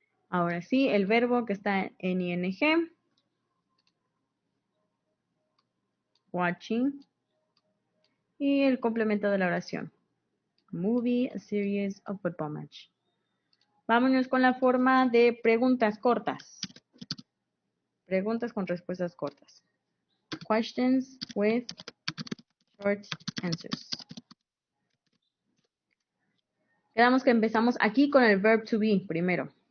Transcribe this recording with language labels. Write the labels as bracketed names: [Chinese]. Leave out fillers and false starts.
[Spanish] Ahora sí, el verbo que está en ing. [English] Watching. [Spanish] Y el complemento de la oración. [English] A movie, a series, a football match. [Spanish] Vámonos con la forma de preguntas cortas. Preguntas con respuestas cortas. [English] Questions with short answers. [Spanish] Quedamos que empezamos aquí con el verb to be primero.